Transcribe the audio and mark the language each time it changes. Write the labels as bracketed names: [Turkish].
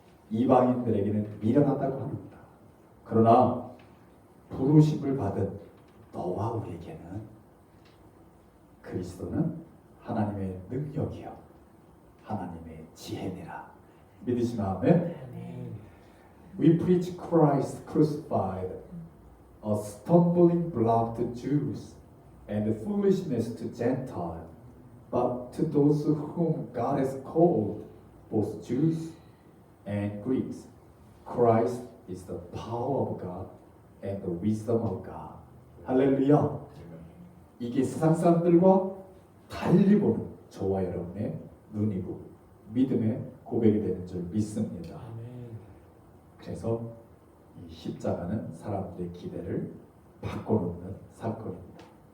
[Korean] 이방인들에게는 미련하다고 합니다. 그러나 부르심을 받은 너와 우리에게는 그리스도는 하나님의 능력이요 하나님의 지혜니라. 믿으시면 아멘. [English] We preach Christ crucified, a stumbling block to Jews and foolishness to Gentiles. But to those whom God has called, both Jews and Greeks, Christ is the power of God and the wisdom of God. [Korean] 할렐루야. 이게 세상 사람들과 달리 보는 저와 여러분의 눈이고 믿음의 고백이 되는 줄 믿습니다. 그래서 이 십자가는 사람들의 기대를 바꿔놓는 사건입니다.